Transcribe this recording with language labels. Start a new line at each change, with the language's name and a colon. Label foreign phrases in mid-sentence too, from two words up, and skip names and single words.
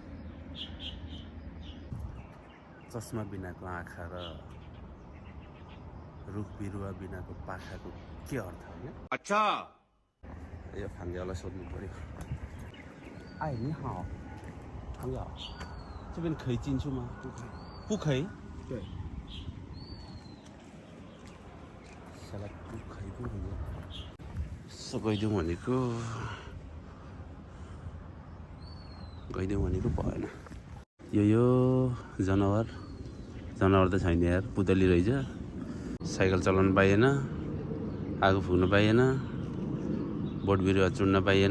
Nepali: चस्मा बिनाको आँखा र रुख बिरुवा बिनाको पाखाको के अर्थ होइन? अच्छा यो फाङ्ग्यालाई सोध्नु पर्यो।
Chinese: आइ 你好 फाङ्ग्या 这边可以进去吗？不可以。对。साला不可以不可以。
Nepali: यसो गइदिउँ भनेको भएन। यो जनावर त छैन यार, पुतली रहेछ। साइकल चलाउन पाइएन, आगो फुक्न पाइएन, बोट बिरुवा चुड्न पाइएन।